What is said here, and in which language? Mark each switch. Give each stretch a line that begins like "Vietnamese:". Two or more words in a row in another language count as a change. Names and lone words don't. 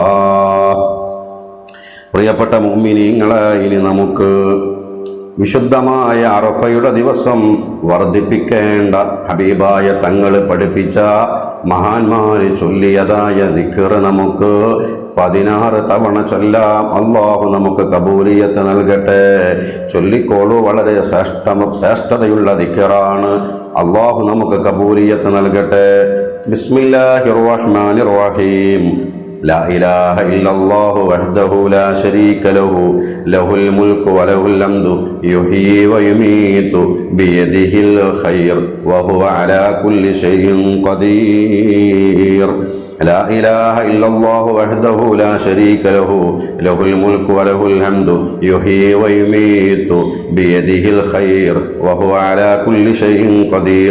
Malayalam: പ്രിയപ്പെട്ട മുഅ്മിനീങ്ങളെ, ഇനി നമുക്ക് വിശുദ്ധമായ അറഫയുടെ ദിവസം വർദ്ധിപ്പിക്കേണ്ട ഹബീബായ തങ്ങൾ പഠിപ്പിച്ച മഹാന്മാര് ചൊല്ലിയതായ ദിക്ർ നമുക്ക് 16 തവണ ചൊല്ലാം. അല്ലാഹു നമുക്ക് കബൂലിയത്ത് നൽകട്ടെ. ചൊല്ലിക്കോളൂ. വളരെ ശ്രേഷ്ഠതയുള്ള ദിക്റാണ്. അല്ലാഹു നമുക്ക് കബൂലിയത്ത് നൽകട്ടെ.
Arabic: بسم الله الرحمن الرحيم. لا إله إلا الله وحده لا شريك له له الملك وله الحمد يحيي ويميت بيده الخير وهو على كل شيء قدير. لا إله إلا الله وحده لا شريك له له الملك وله الحمد يحيي ويميت بيده الخير وهو على كل شيء قدير.